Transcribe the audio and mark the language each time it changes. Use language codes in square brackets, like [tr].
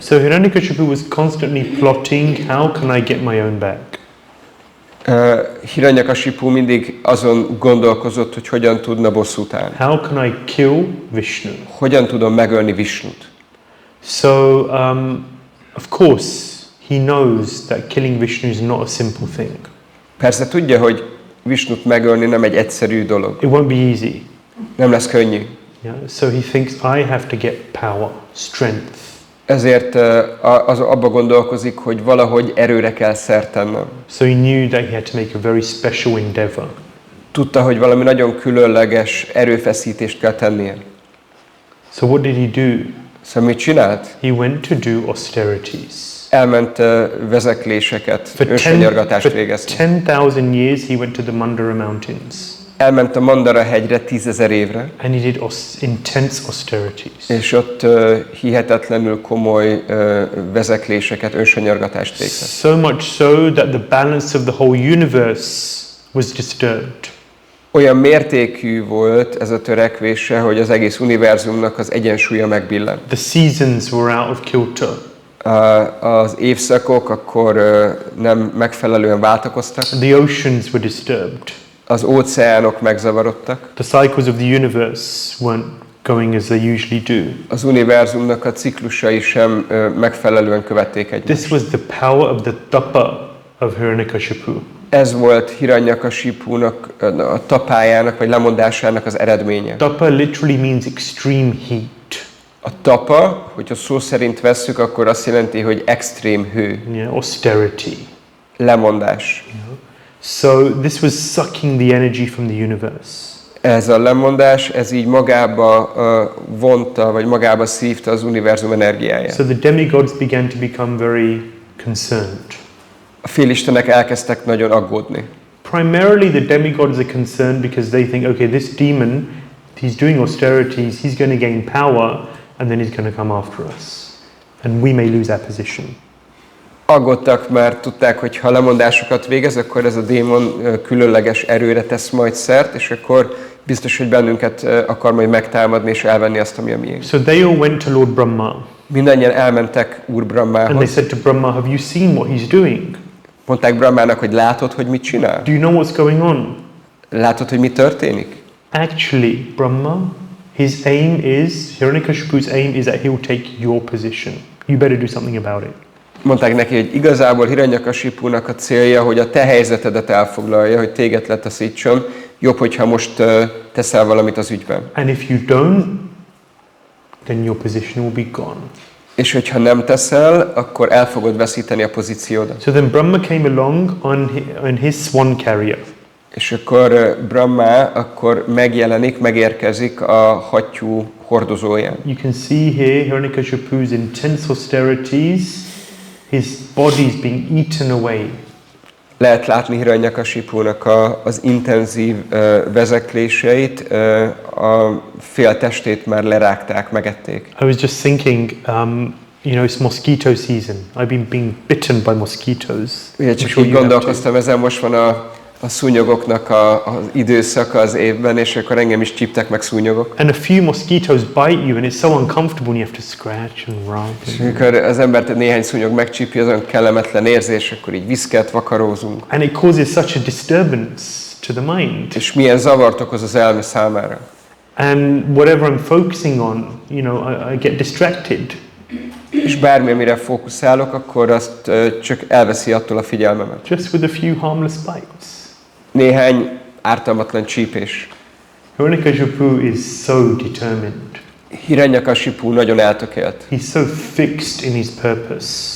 [en] So Hiranyakashipu was constantly plotting, how can I get my own back? [hu] Hiranyakashipu mindig azon gondolkozott, hogy hogyan tudna bosszút állni. [en] How can I kill Vishnu? [hu] Hogyan tudom megölni Vishnut? [en] So, of course, he knows that killing Vishnu is not a simple thing. [hu] Persze tudja, hogy Vishnut megölni nem egy egyszerű dolog. [en] It won't be easy. [hu] Nem lesz könnyű. [en] Yeah? So he thinks, I have to get power, strength. [hu] Ezért abba gondolkozik, hogy valahogy erőre kell szert tennem. [en] So he knew that he had to make a very special endeavor. [hu] Tudta, hogy valami nagyon különleges erőfeszítést kell tennie. [en] So what did he do? [hu] Szóval mit csinált? [en] He went to do austerities. [hu] Elment vezekléseket, önsanyargatást végezni. [en] 10,000 years he went to the Mandara mountains. [hu] Elment a Mandara hegyre 10,000 évre. [en] And he did intense austerities. [hu] És ott hihetetlenül komoly vezekléseket, önsanyargatást végzett. [en] So much so that the balance of the whole universe was disturbed. [hu] Olyan mértékű volt ez a törekvése, hogy az egész univerzumnak az egyensúlya megbillen. [en] The seasons were out of kilter. [hu] Az évszakok akkor nem megfelelően váltakoztak. [en] The oceans were disturbed. [hu] Az óceánok megzavarodtak. [en] The cycles of the universe weren't going as they usually do. [hu] Az univerzumnak a ciklusai sem megfelelően követték egymást. [en] This was the power of the tapa of Hiranyakashipu. [hu] Ez volt Hiranyakashipunak a tapájának vagy lemondásának az eredménye. [en] Tapa literally means extreme heat. [hu] A tapa, hogyha szó szerint vesszük, akkor azt jelenti, hogy extrém hő. [en] Yeah, austerity. [hu] Lemondás. [en] So this was sucking the energy from the universe. [hu] Ez a lemondás, ez így magába vonta, vagy magába szívta az univerzum energiáját. [en] So the demigods began to become very concerned. [hu] A félistenek elkezdtek nagyon aggódni. [en] Primarily the demigods are concerned because they think, okay, this demon, he's doing austerities, he's going to gain power, and then he's going to come after us. And we may lose our position. [hu] Aggódtak, mert tudták, hogy ha lemondásokat végez, akkor ez a démon különleges erőre tesz majd szert, és akkor biztos, hogy bennünket akar majd megtámadni és elvenni azt, ami a miénk. [en] So they all went to Lord Brahma. [hu] Mindannyian elmentek Úr Brahmához. [en] And they said to Brahma, have you seen what he's doing? [hu] Mondták Brahmának, hogy látod, hogy mit csinál? [en] Do you know what's going on? [hu] Látod, hogy mi történik? [en] Actually, Brahma, his aim is, Hiranyakashipu's aim is that he'll take your position. You better do something about it. [hu] Mondták neki, hogy igazából Hiranyakashipunak a célja, hogy a te helyzetedet elfoglalja, hogy téged letaszítson. Jobb, hogyha most teszel valamit az ügyben. [en] And if you don't, then your position will be gone. [hu] És hogyha nem teszel, akkor el fogod veszíteni a pozíciódat. [en] So then Brahma came along on his swan carrier. [hu] És akkor Brahma akkor megjelenik, megérkezik a hattyú hordozóján. [en] You can see here Hiranyakashipu's intense austerities, his body is being eaten away. [hu] Lehet látni Hiranyakashipunak az intenzív vezekléseit, a fél testét már lerágták, megették. [en] I was just thinking, you know, it's mosquito season. I've been being bitten by mosquitoes. [hu] Ugye csak így gondolkoztam, ezen most van a szúnyogoknak az időszaka az évben, és akkor engem is csíptek meg szúnyogok. [en] And a few mosquitoes bite you and it's so uncomfortable and you have to scratch and rub. [hu] És amikor az embert néhány szúnyog megcsípi, azon kellemetlen érzés, akkor így viszket, vakarózunk. [en] And it causes such a disturbance to the mind. [hu] És milyen zavart okoz az elme számára. [en] And whatever I'm focusing on, you know, I get distracted. [hu] És bármi, amire fókuszálok, akkor azt csak elveszi attól a figyelmemet. [en] Just with a few harmless bites. [hu] Néhány ártalmatlan csípés. [en] Hiranyakashipu is so determined. [hu] Hiranyakashipu nagyon eltökélt. [en] He's so fixed in his purpose.